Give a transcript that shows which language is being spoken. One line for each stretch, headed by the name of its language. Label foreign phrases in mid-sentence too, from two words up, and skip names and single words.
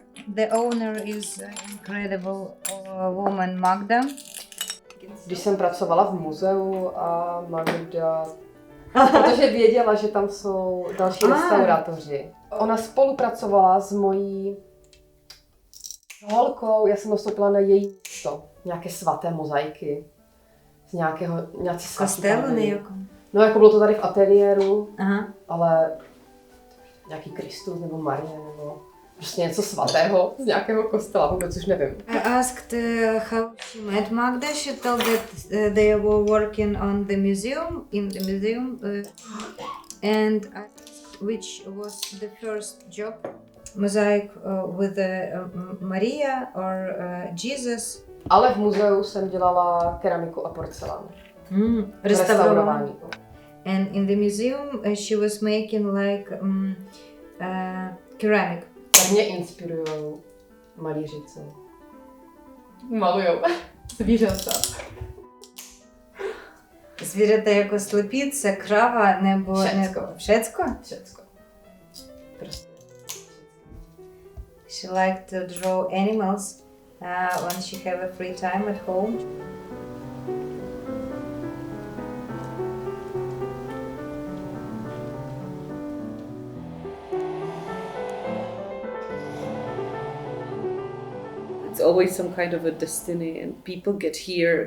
English: The owner is incredible woman Magda.
Czech: Když jsem pracovala v muzeu a Magda, protože věděla, že tam jsou další restaurátoři. Ona spolupracovala s mojí holkou, já jsem nastoupila na její místo. Nějaké svaté mozaiky. Z nějaké Kostely? No jako bylo to tady v ateliéru, ale nějaký Kristus nebo Marie nebo prostě něco svatého z nějakého kostela, vůbec už nevím.
English: I asked how she met Magda. She told that they were working on the museum, and I asked which was the first job, mosaic with Maria or Jesus.
Czech: Ale v muzeu jsem dělala keramiku a porcelán. Restaurování.
English: And in the museum she was making like ceramic.
Czech: Tak mě inspirujou malířice. Malujou zvířata. Zvířata jako slepice, krava nebo... Všecko. Všecko? Prostě.
English: She liked to draw animals when she have a free time at home. It's always some kind of a destiny, and people get here.